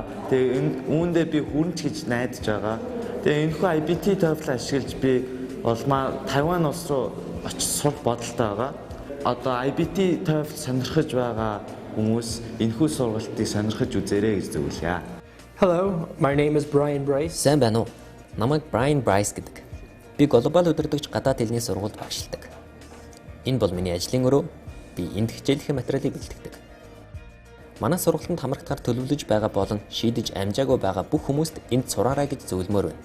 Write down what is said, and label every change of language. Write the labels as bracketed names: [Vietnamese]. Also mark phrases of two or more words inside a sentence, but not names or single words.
[Mongolian] Тэгээ үүндээ би хүрнэ гэж найдаж байгаа. Тэгээ энэхүү IBT TOEFL ашиглаж би улмаа Тайван улс руу очиж сурах бодолтой байгаа. Одоо IBT TOEFL сонирхож байгаа хүмүүс энэхүү сургалтыг сонирхож үзээрэй гэж зөвлөе. [English] Hello, my name is Brian Bryce. [Mongolian] Сайн байна уу? Намайг Brian Bryce гэдэг. Би глобал өдөртөгч гадаад хэлний сургуульд багшилдаг. Энэ бол миний ажлын өрөө. Би энд хичээлэх материалыг бэлтгэдэг. Манай сургалтанд хамрагдахаар төлөвлөж байгаа болон шийдэж амжаагүй байгаа бүх хүмүүст энд сураарай гэж зөвлөмөр байна.